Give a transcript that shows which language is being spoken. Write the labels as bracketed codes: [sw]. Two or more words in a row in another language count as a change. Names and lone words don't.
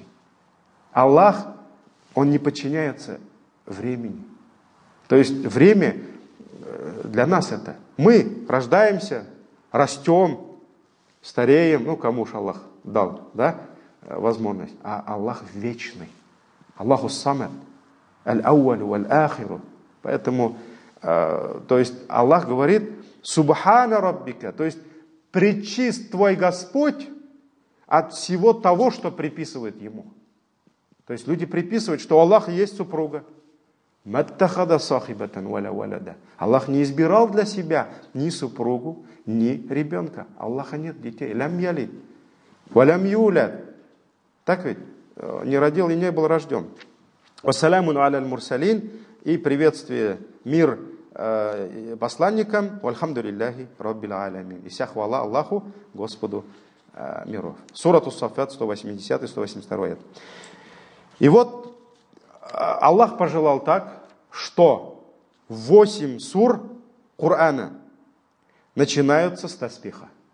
[ru] Аллах, Он не подчиняется времени. То есть время для нас это. Мы рождаемся, растем, стареем, ну кому ж Аллах дал, да, возможность. А Аллах вечный. [ar] الله الصمد، الأول والآخر. [ru] Поэтому, то есть Аллах говорит, [ar] سبحان ربك, [ru] то есть пречист твой Господь от всего того, что приписывает Ему. То есть люди приписывают, что у Аллаха есть супруга. Аллах не избирал для себя ни супругу, ни ребенка. Аллаха нет детей. [ar] لم يلد ولم يولد. [ru] Так ведь? Не родил и не был рожден. [ar] والسلام على المرسلين, [ru] и приветствие, мир посланникам, [ar] والحمد لله رب العالمين. [ru] И вся хвала Аллаху, Господу миров. Сурат Ус-Саффат, 180-182. И вот Аллах пожелал так, что 8 сур Корана начинаются с таспиха.